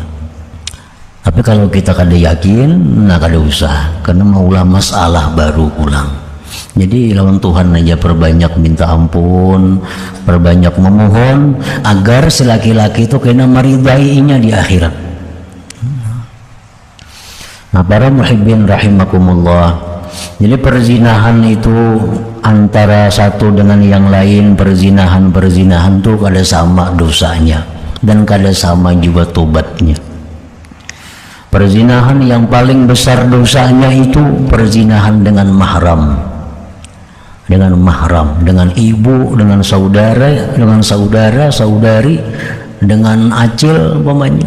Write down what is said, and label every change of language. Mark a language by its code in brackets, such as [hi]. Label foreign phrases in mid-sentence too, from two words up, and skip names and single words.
[bjn] Tapi kalau kita kada yakin, nah kada usah, karena maulah masalah baru ulang. Jadi lawan Tuhan aja perbanyak minta ampun, perbanyak memohon agar si laki-laki itu kena meridainya di akhirat. Nah, para [ar] muhibbin rahimakumullah, [bjn] jadi perzinahan itu antara satu dengan yang lain, perzinahan tuh kada sama dosanya dan kada sama juga tobatnya. [id] Perzinahan yang paling besar dosanya itu perzinahan dengan mahram, dengan ibu, dengan saudara, saudari, dengan acil umpamanya.